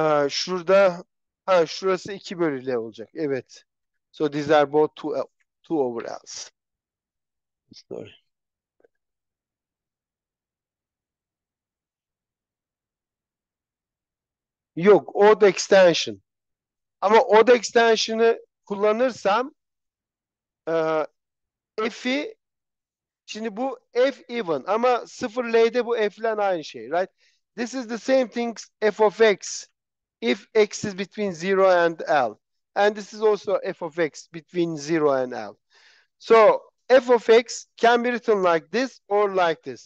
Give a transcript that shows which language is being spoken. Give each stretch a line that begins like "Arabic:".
Turkish: Şurada şurası 2 bölü L olacak. Evet.
English: So these are both 2 over L's. Sorry.
Turkish: Yok, odd extension. Ama odd extension'ı kullanırsam f'i şimdi bu f even ama 0 L'de bu f ile aynı şey,
English: right? This is the same thing f of x if x is between 0 and L. And this is also f of x between 0 and L. So f of x can be written like this or like this.